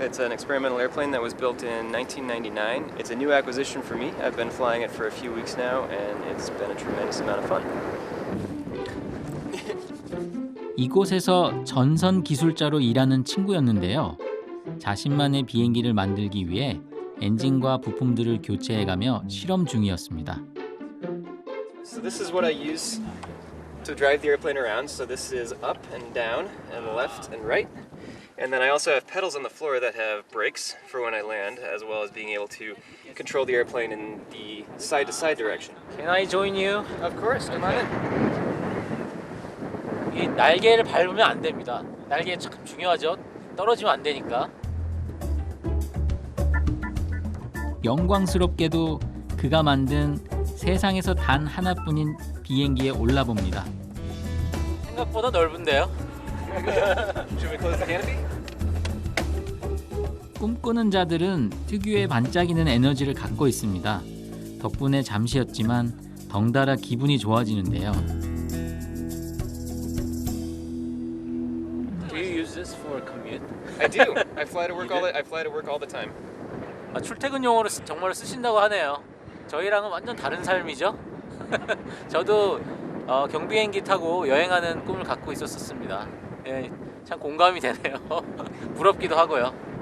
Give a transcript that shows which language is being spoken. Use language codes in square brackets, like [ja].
[en] It's an experimental airplane that was built in 1999. It's a new acquisition for me. I've been flying it for a few weeks now, and it's been a tremendous amount of fun. [ko] 이곳에서 전선 기술자로 일하는 친구였는데요. 자신만의 비행기를 만들기 위해 엔진과 부품들을 교체해가며 실험 중이었습니다. [en] So this is what I use to drive the airplane around. So this is up and down and left and right. And then I also have pedals on the floor that have brakes for when I land, as well as being able to control the airplane in the side-to-side direction. Can I join you? Of course, come on in. [ko] 이 날개를 밟으면 안 됩니다. 날개 참 중요하죠. 떨어지면 안 되니까. 영광스럽게도 그가 만든 세상에서 단 하나뿐인 비행기에 올라봅니다. 생각보다 넓은데요. [en] Should we close the canopy? [ko] 꿈꾸는 자들은 특유의 반짝이는 에너지를 갖고 있습니다. 덕분에 잠시였지만 덩달아 기분이 좋아지는데요. [en] Do you use this for commute? I do. I fly to work all the time. [ko] 출퇴근용으로 정말 쓰신다고 하네요. 저희랑은 완전 다른 삶이죠. 저도 경비행기 타고 여행하는 꿈을 갖고 있었습니다. 예, 참 공감이 되네요. 부럽기도 하고요.